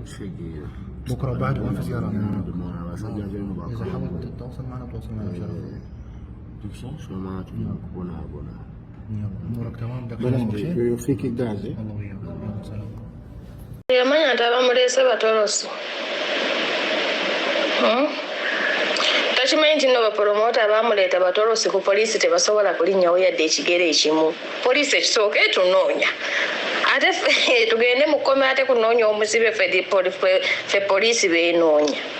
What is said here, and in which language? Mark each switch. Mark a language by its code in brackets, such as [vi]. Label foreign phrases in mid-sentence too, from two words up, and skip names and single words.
[ar] بكره بعد ما في زياره اذا اذا حاولت تتواصل معنا تواصل معنا بشرف. شو ما بنا امورك تمام؟ بدك بلا فيك الجاهزه الله وياك. يلا سلام. [lg] Yamanya tabamulese batolosi. Takimanyi nti nno bapromota baamuleeta batolosi ku poliisi tebasobola kulinnyawo yadde ekigere ekimu. Poliisi ekisooka etunoonya. Ate tugende mu kkomera ate kunoonya omusibe ffe poliisi beenoonya.